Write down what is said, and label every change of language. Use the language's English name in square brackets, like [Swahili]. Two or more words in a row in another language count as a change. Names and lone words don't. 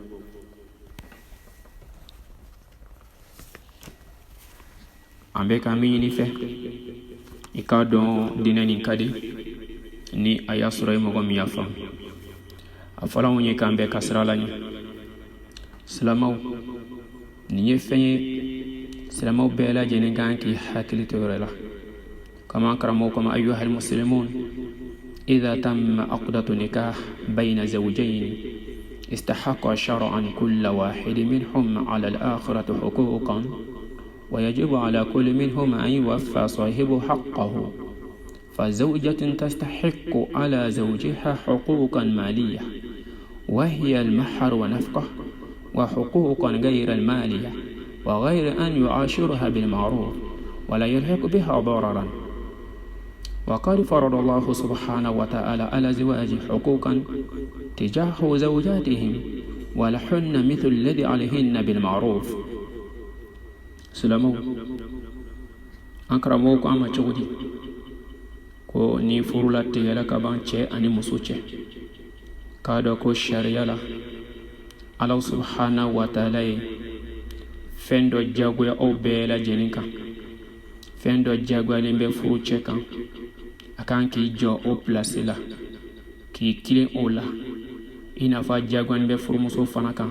[Bambara] An bɛ ka min ɲini fɛ, i k'a dɔn diinɛ nin ka di, ni a y'a sɔrɔ i mɔgɔ min y'a faamu. A fɔra anw ye k'an bɛɛ ka sira la ɲɛ. Silamɛw, nin ye fɛn ye silamɛw bɛɛ lajɛlen kan k'i hakili to yɔrɔ la. Kama karamɔgɔ kama [Arabic] أيها المسلمون إذا تم عقد النكاح بين الزوجين استحق شرعا كل واحد منهم على الآخر حقوقا ويجب على كل منهم أن يوفي صاحبه حقه. فزوجة تستحق على زوجها حقوقا مالية وهي المهر ونفقة، وحقوقا غير المالية وغير أن يعاشرها بالمعروف ولا يلحق بها ضررا. وقد فرض الله سبحانه وتعالى على الزواج حقوقا تجاه زوجاتهم ولهن مثل الذي عليهن بالمعروف. سلامو أكرموكم أما تشودي [Bambara] ko ni furula tigɛla ka ban cɛ ani muso cɛ, k'a dɔn ko sariya la Ala subhanahu wa ta'ala ye fɛn dɔ jagoya aw bɛɛ lajɛlen kan. Fɛn dɔ jagoyalen bɛ furu cɛ kan, a kan k'i jɔ o place la, k'i kilen o la, i n'a fɔ jagoyalen bɛ furumuso fana kan.